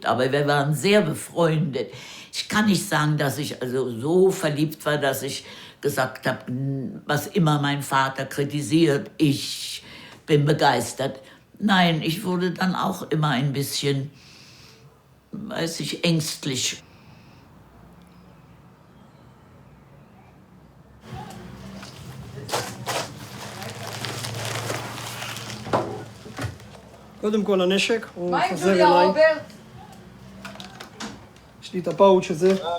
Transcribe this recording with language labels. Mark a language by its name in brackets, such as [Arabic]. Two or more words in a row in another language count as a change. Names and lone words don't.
[German] Aber wir waren sehr befreundet. Ich kann nicht sagen, dass ich also so verliebt war, dass ich gesagt habe, was immer mein Vater kritisiert, ich bin begeistert. Nein, ich wurde dann auch immer ein bisschen, weiß ich, ängstlich. [Hebrew] קודם כל הנשק, הוא חוזר אליי. יש לי את הפאוץ' הזה.